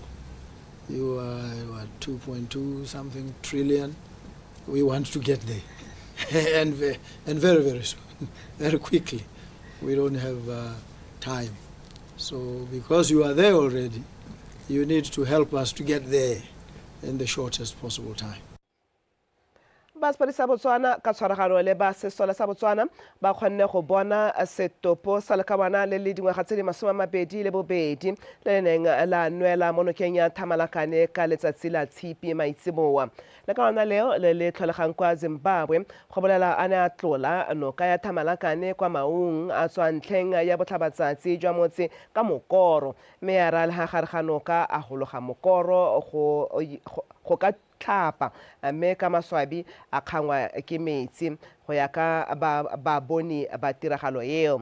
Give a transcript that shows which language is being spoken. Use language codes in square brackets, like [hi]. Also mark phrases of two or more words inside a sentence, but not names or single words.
[en] You are 2.2 something trillion. We want to get there, and very, very soon, very quickly. We don't have time. So because you are there already, you need to help us to get there in the shortest possible time. [tn] Basepodisi sa Botswana ka tshwaragano le ba sesola sa Botswana ba kgonne go bona setopo sa lekabana le le dingwaga tse di 22 le neng la nwela mo nokeng ya Thamalakane ka letsatsi la Tshipi maitseboa. Lekabana leo le tlholegang kwa Zimbabwe go bolela a ne a tlola noka ya Thamalakane kwa maung a tswa ntlheng ya botlhabatsatsi jwa motse ka mokoro mme ya ra le gare ga noka a gologa mokoro go ka tlhapa mme ka maswabi a kgangwa ke metsi go ya ka ba boni ba tiragalo eo.